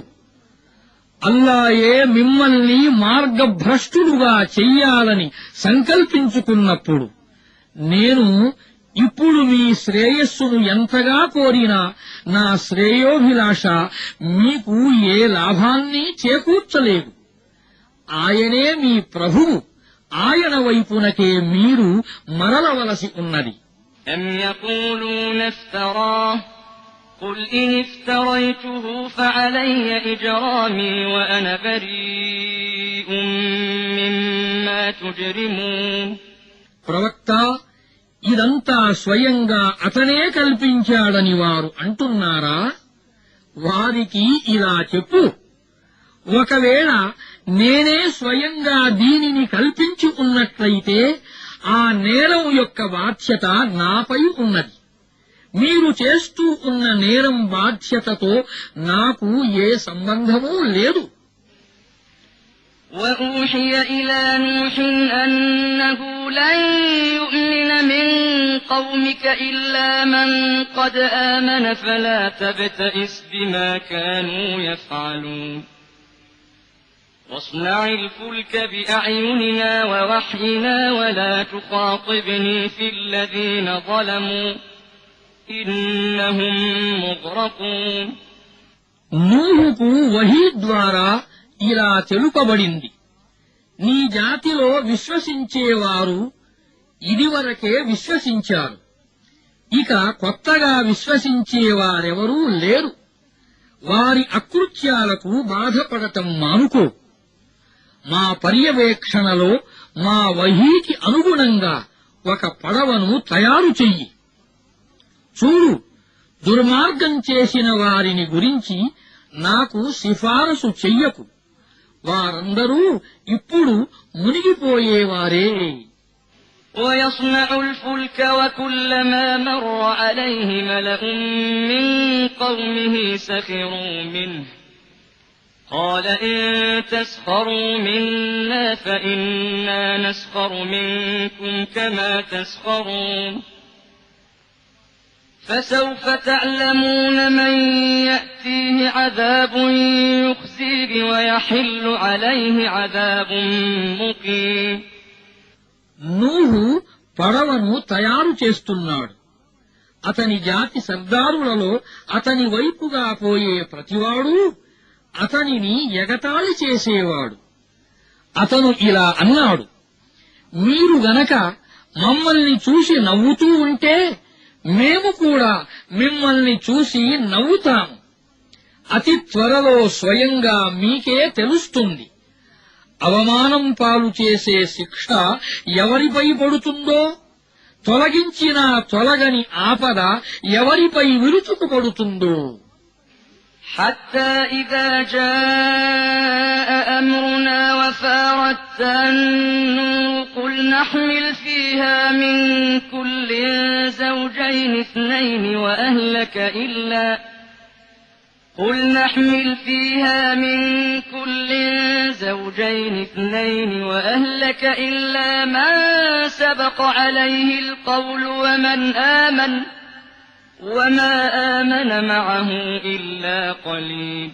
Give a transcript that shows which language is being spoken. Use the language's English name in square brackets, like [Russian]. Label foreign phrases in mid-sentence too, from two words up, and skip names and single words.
[Telugu] అల్లాయే మిమ్మల్ని మార్గభ్రష్టులుగా చెయ్యాలని సంకల్పించుకున్నప్పుడు నేను ఇప్పుడు మీ శ్రేయస్సును ఎంతగా కోరినా నా శ్రేయోభిలాష మీకు ఏ లాభాన్ని చేకూర్చలేదు. ఆయనే మీ ప్రభువు. ఆయన వైపునకే మీరు మరలవలసి ఉన్నది. [Arabic] أم يقولون افتراه قل إن افتريته فعلي إجرامي وأنا بريء مما تجرمون. [Telugu] ప్రవక్త, ఇదంతా స్వయంగా అతనే కల్పించాడని వారు అంటున్నారా? వారికి ఇలా చెప్పు, ఒకవేళ నేనే స్వయంగా దీనిని కల్పించి ఉన్నట్లయితే ఆ నేరం యొక్క బాధ్యత నాపై ఉన్నది. మీరు చేస్తూ ఉన్న నేరం బాధ్యతతో నాకు ఏ సంబంధమూ లేదు. [Arabic] وأوحي إلى نوح أنه لن يؤمن من قومك إلا من قد آمن فلا تبتئس بما كانوا يفعلون واصنع الفلك بأعيننا ووحينا ولا تخاطبني في الذين ظلموا إنهم مغرقون. [Telugu] నూహుకు వహీ ద్వారా ఇలా తెలుపబడింది, నీ జాతిలో విశ్వసించేవారు ఇదివరకే విశ్వసించారు. ఇక కొత్తగా విశ్వసించేవారెవరూ లేరు. వారి అకృత్యాలకు బాధపడటం మానుకో. మా పర్యవేక్షణలో మా వహీకి అనుగుణంగా ఒక పడవను తయారు చెయ్యి. చూడు, దుర్మార్గం చేసిన వారిని గురించి నాకు సిఫారసు చెయ్యకు. వారందరూ ఇప్పుడు మునిగిపోయేవారే. [Arabic] ويصنع الفلك وكلما مر عليه ملأ من قومه سخروا منه قال إن تسخروا منا فإنا نسخر منكم كما تسخرون فسوف تعلمون من يأتيه عذاب يخزيه ويحل عليه عذاب مقيم. [Telugu] నూహు పడవను తయారు చేస్తున్నాడు. అతని జాతి సర్దారులలో అతని వైపుగా పోయే ప్రతివాడు అతనిని ఎగతాళి చేసేవాడు. అతను ఇలా అన్నాడు, మీరు గనక మమ్మల్ని చూసి నవ్వుతూ ఉంటే మేము కూడా మిమ్మల్ని చూసి నవ్వుతాము. అతి త్వరలో స్వయంగా మీకే తెలుస్తుంది. అవమానం పాలు చేసే శిక్ష ఎవరిపై పడుతుందో, తొలగించిన తొలగని ఆపద ఎవరిపై విరుచుకుపడుతుందో. [Arabic] حتى إذا جاء أمرنا وفارت النور قل نحمل فيها من كل زوجين اثنين وأهلك إلا من سبق عليه القول وما آمن معه إلا قليل.